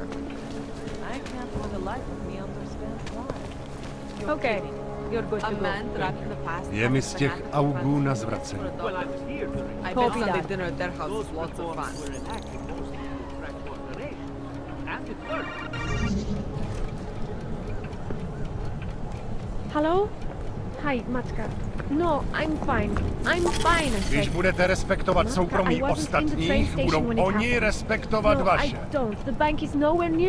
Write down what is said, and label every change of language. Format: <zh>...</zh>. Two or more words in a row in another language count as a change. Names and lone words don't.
<en>I can't for the life of me understand why. Okay, you're good to go. A man trapped in the past.</en> <cs>Je mi z těch augů na zvracení.</cs> <en>I bet Sunday dinner at their house is lots of fun. Hello? Hi, Matka. No, I'm fine. I'm fine, I said.</en> <cs>Když budete respektovat soukromí ostatních, budou oni respektovat vaše.</cs> <en>I don't. The bank is nowhere near.</en>